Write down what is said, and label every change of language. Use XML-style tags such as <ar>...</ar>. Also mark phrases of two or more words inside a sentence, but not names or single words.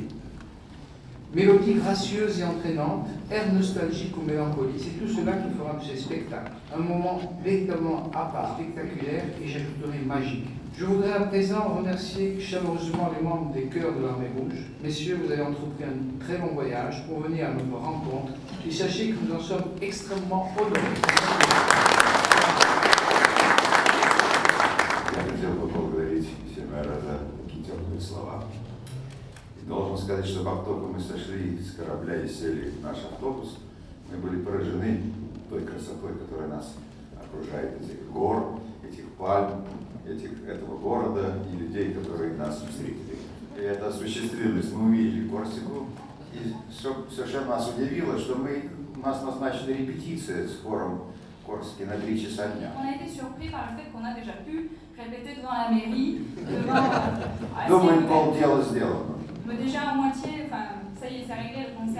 <fr>Mélodie gracieuse et entraînante, air nostalgique ou mélancolie, c'est tout cela qui fera de ces spectacles un moment véritablement à part, spectaculaire et j'ajouterai magique. Je voudrais à présent remercier chaleureusement les membres des chœurs de l'Armée Rouge. Messieurs, vous avez entrepris un très long voyage pour venir à notre rencontre et sachez que nous en sommes extrêmement honorés.</fr> <ru>Я хотел бы поблагодарить Семена за такие теплые слова. И должен сказать, что как только мы сошли с корабля и сели в наш автобус, мы были поражены той красотой, которая нас окружает, этих гор, этих пальм, этого города и людей, которые нас встретили. И это осуществилось. Мы увидели Корсику, и совершенно нас удивило, что у нас назначена репетиция с хором Корсики на 3 часа дня.</ru> <fr>On a été surpris par le fait qu'on a déjà pu répéter devant la mairie, devant...</fr> <ru>Думаю, полдела сделано.</ru> <fr>Mais déjà à moitié, enfin, ça y est, c'est réglé le concert.</fr>